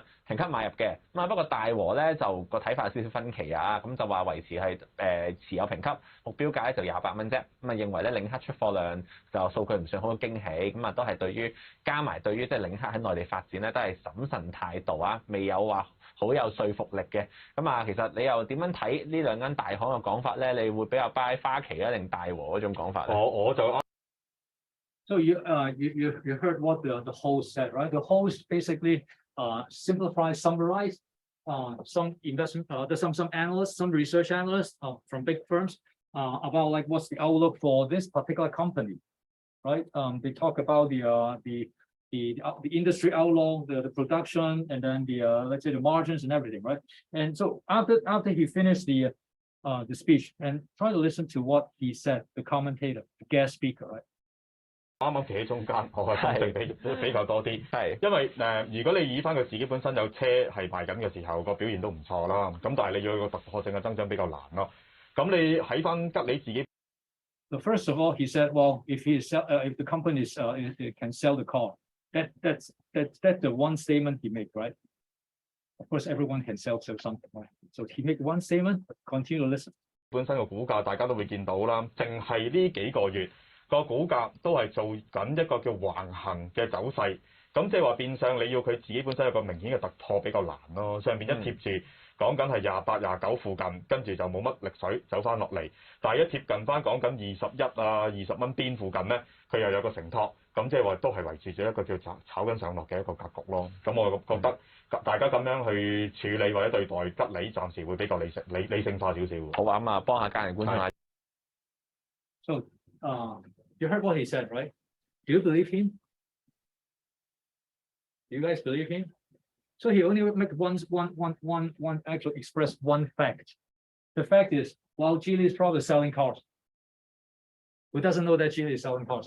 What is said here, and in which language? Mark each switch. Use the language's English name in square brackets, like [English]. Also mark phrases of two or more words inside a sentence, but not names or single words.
[Cantonese] 評級買入嘅，不過大和咧就個睇法有少少分歧啊，就話維持係持有評級，目標價咧就28蚊啫，認為咧領克出貨量就數據唔算好驚喜，都係對於加埋對於即係領克喺內地發展咧都係審慎態度啊，未有話好有說服力嘅，其實你又點樣睇呢兩間大行嘅講法咧？你會比較 buy 花旗啊定大和嗰種講法咧？我就。 [English] So you heard what the host said, right? The host basically simplify, summarize some investment, some analysts, some research analysts from big firms about like what's the outlook for this particular company, right? They talk about the industry outlook, the production, and then the let's say the margins and everything, right? And so after he finished the speech, and try to listen to what he said, the commentator, the guest speaker, right? [Cantonese] 啱啱企喺中間，我係心性比較多啲，因為如果你以翻佢自己本身有車係賣緊嘅時候，個表現都唔錯啦。咁但係你要個突破性嘅增長比較難咯。咁你喺翻吉利自己。 [English] So first of all, he said, well, if the company can sell the car, that's the one statement he made, right? Of course, everyone can sell something, right? So he made one statement. Continue to listen. [Cantonese] 本身個股價大家都會見到啦，淨係呢幾個月。個股價都係做緊一個叫橫行嘅走勢，咁即係話變相你要佢自己本身有個明顯嘅突破比較難咯。上邊一貼住講緊係28、29附近，跟住就冇乜力水走翻落嚟。但係一貼近翻講緊21啊、20蚊邊附近咧，佢又有個承托，咁即係話都係維持住一個叫炒緊上落嘅一個格局咯。咁我覺得大家咁樣去處理或者對待吉利，暫時會比較理性化少少。好啊，幫下家人觀眾下。 [English] So you heard what he said, right? Do you believe him? Do you guys believe him? So he only make one actually express one fact. The fact is, well, Geely is probably selling cars. Who doesn't know that Geely is selling cars?